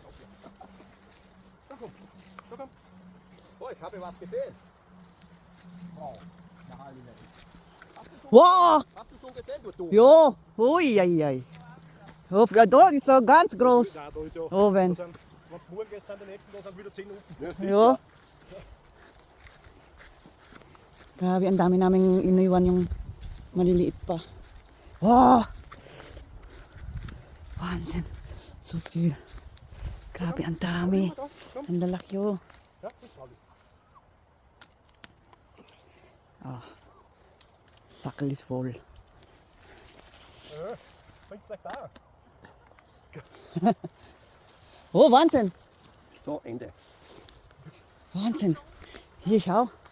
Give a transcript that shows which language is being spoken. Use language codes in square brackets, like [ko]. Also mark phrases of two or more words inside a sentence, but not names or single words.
[de] Da komm, da komm. So, ich habe was gesehen. Wow, na Halleluja. Wow! Hast du schon gesehen, du? Ja, ui, ei, ei. Ja, da ist so ganz groß. Da ist ja. Oben. Wenn es morgen ist, sind die nächsten, da sind wieder 10 offen. Ja, sicher. Ja. [tl] Grabe, ang dami naming iniwan yung maliliit pa. [de] Wow! Wahnsinn. So viel. [tl] Grabe, ang dami. Ang lalaki oh. [de] Ja, das war ich. Ah. Sackel ist voll. Bringt's euch da? Oh, Wahnsinn. So, Ende. Wahnsinn. Hier, schau.